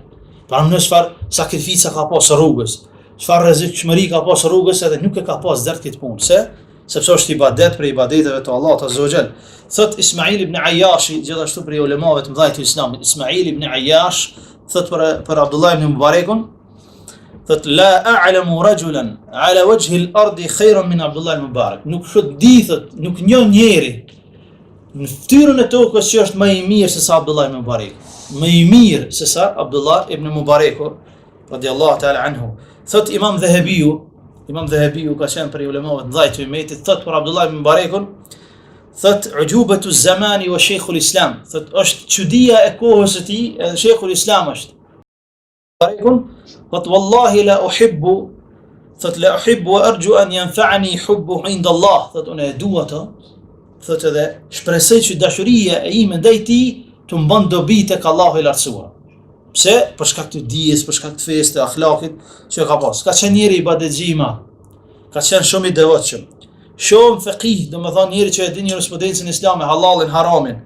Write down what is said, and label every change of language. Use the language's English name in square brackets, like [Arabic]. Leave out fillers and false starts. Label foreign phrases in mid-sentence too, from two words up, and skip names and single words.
[Albanian] Para në çfarë sakrifica ka pas rrugës, çfarë rrezikshmëri ka pas rrugës edhe nuk e ka pas dert këtë punë. Sepse është ibadet për ibadeteve të Allahut [Arabic] عز وجل. [Albanian] Thot Ismail ibn Ayyash, gjithashtu për ulemave të mëdhtë të Islamit, Ismail ibn Ayyash thot për Abdullah ibn Mubarakun, thot [Arabic] لا أعلم رجلا على وجه الأرض خيرا من عبد الله بن المبارك. [Albanian] Nuk di thot, nuk njeh njeri në fytyrën e tokës që është më i mirë se sa Abdullah ibn Mubarak. Më i mirë se sa Abdullah ibn Mubarak [Arabic] رضي الله تعالى عنه. [Albanian] Thot Imam Dhahabiu ka qenë për ulemave të mëdhtë të umetit, thot për Abdullah ibn Mubarakun, thot [Arabic] أعجوبة الزمان و شيخ الإسلام, [Albanian] thot është çudia e kohës së tij, edhe [Arabic] شيخ الإسلام [Albanian] është. [Arabic] Mubarakun thot والله لا أحب و أرجو أن ينفعني حب عند الله, [Albanian] thot unë e dua atë, thot edhe shpresoj që dashuria e ime ndaj tij të mban dobi tek Allahu i lartësuar. Pse? Për shkak të dijes, për shkak të fesë, të akhlakit që ka pas. Ka qenë njëri i ibadetxhima, ka qenë shumë i devotshëm. Shumë faqih, domethënë njëri që e din jurisprudencën islame, halalin, haramin.